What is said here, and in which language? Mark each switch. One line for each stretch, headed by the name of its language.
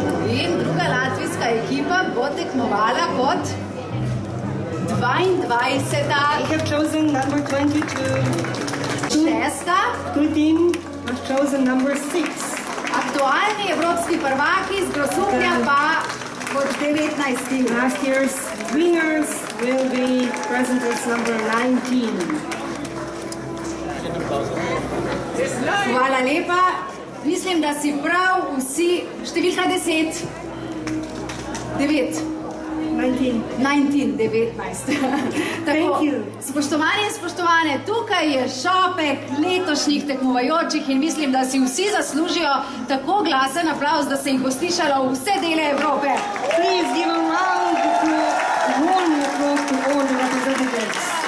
Slovenian: In druga latvijska ekipa bo tekmovala kot 22.
English: I have chosen number 22.
Slovenian: Šesta.
English: Two team has chosen number 6.
Slovenian: Aktualni evropski prvaki z Grosuplja pa kot 19.
English: Last year's winners will be present as number 19.
Slovenian: Hvala lepa. Mislim, da si prav vsi številka 10. 9. 19. 19.
English: Thank you.
Slovenian: Spoštovani in spoštovane, tukaj je šopek letošnjih tekmovajočih in mislim, da si vsi zaslužijo tako glasen aplavz, da se jih bo slišalo v vse dele Evrope.
English: Please give a round of applause, warm applause to all the representatives.